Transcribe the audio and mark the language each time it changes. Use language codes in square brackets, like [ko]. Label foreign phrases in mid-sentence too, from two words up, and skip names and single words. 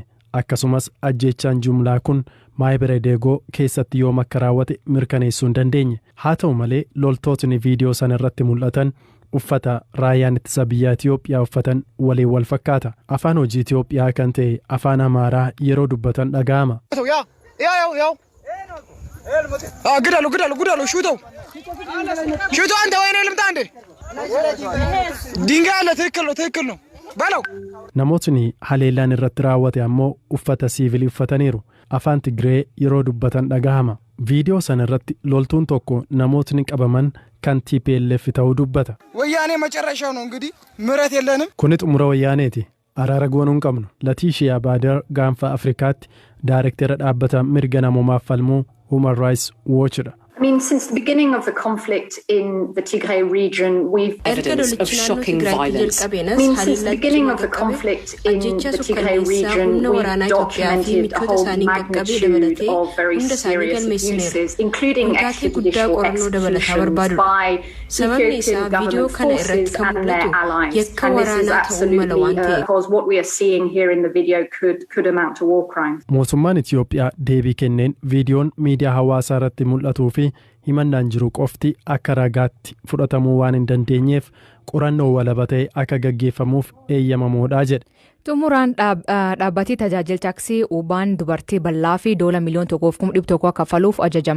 [om] Akkasumas ajjeechaan jumlaa kun Maahibara Deegoo keessatti yoom akka raawwate mirkaneessuu hin dandeenye. Haa ta'u malee loltootni viidiyoo sana irratti mul'atan uffata raayyaan ittisa biyyaa Itoophiyaa uffatan waliin wal fakkaata. Afaan hojii Itoophiyaa kan ta'e afaan Amaaraa yeroo dubbatan dhaga'ama. [am] ግዳሉ ሹተው አንተ ወይኔ ልምጣ እንዴ ድንጋይ አለ ትክክል ነው በለው [om] namootni haleellaan irratti raawwate ammoo uffata siivilii uffataniiru. Afaan Tigree yeroo dubbatan dhaga'ama. Viidiyoo sana irratti loltuun tokko namootni qabaman kan TPLF ta'uu dubbata. [am] ወያኔ መጨረሻው ነው እንግዲህ ምረት የለንም. [om] Kuni xumura wayyaaneeti. Araara goonuu hin qabnu. Latiishiyaa Baadar gaanfa Afrikaatti daayirektara dhaabbata mirga namoomaaf falmuu Human Rights Watch. [en] I mean, since the beginning of the conflict in the Tigray region, we've evidence of shocking violence. I mean, since the beginning of the conflict in the Tigray region, we've documented a whole magnitude of very serious abuses, including extrajudicial executions by Ethiopian government forces and their allies. And this is absolutely, because what we are seeing here in the video could amount to war crimes. [om] Mootummaan Itoophiyaa deebii kenneen viidiyoon miidiyaa hawaasaa irratti mul'atuu fi himannaan jiru qofti akka ragaatti fudhatamuu waan hin dandeenyeef qorannoo walaba ta'e akka gaggeeffamuuf eeyyamamoodha jedhe. Xumuraan dhaabbatii tajaajila taaksii Ubaan dubartii bal'aa fi $1 miliyoona 1,100,000 kaffaluuf ajajame.